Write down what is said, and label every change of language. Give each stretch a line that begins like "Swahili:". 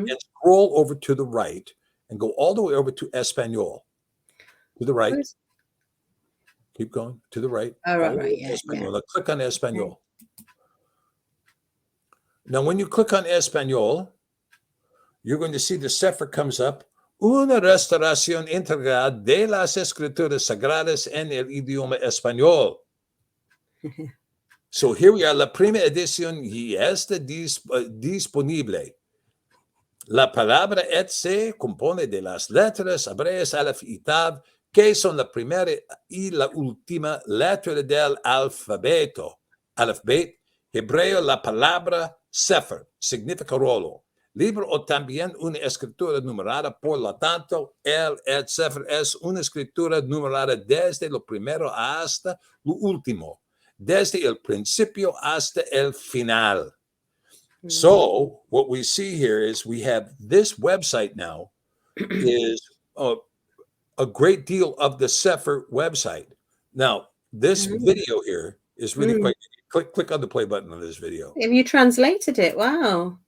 English: and scroll over to the right and go all the way over to Espanol. To the right. Keep going to the right. Oh, right, yeah. Now click on Espanol. Okay. Now, when you click on Espanol, you're going to see the Sefer comes up.
Spanish: Una restauración integral de las escrituras sagradas en el idioma español. So here we are. La primera edición ya está disponible. La palabra et se compone de las letras hebreas alef y tav, que son la primera y la última letra del alfabeto. Alfabet hebreo, la palabra sefer significa rolo. Libro o también una escritura numerada, por lo tanto, el et sefer es una escritura numerada desde lo primero hasta lo último, desde el principio hasta el final.
English: So what we see here is we have this website now is a great deal of the Sefer website. Now, this video here is really quite, click on the play button on this video. Have you translated it? Wow.